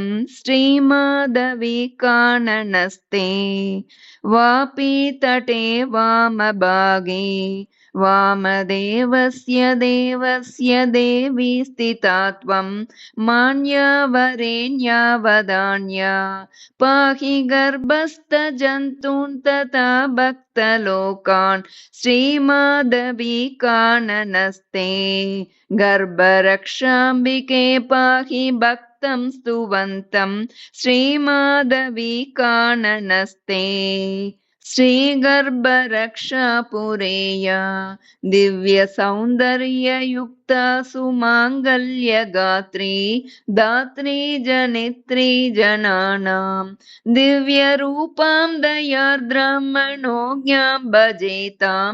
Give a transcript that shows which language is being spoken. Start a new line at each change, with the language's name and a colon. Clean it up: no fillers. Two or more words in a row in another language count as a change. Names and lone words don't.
Sanskrit: श्रीमाधवी काननस्थे वापी तटे वामभागे वामदेवस्य देवस्य देवि स्थितात्वम् मान्यावरेण्या वदान्या पाहि गर्भस्थ जन्तून् तथा भक्तलोकान्. श्रीमाधवी काननस्थे गर्भरक्षाम्बिके पाहि भक्तं स्तुवन्तम्. श्रीमाधवी काननस्थे श्रीगर्भरक्षापुरेया दिव्य सौन्दर्ययुक्ता सुमाङ्गल्यगात्री दात्री जनित्री जनानां दिव्यरूपां दयार्द्रां मनोज्ञां भजेतां.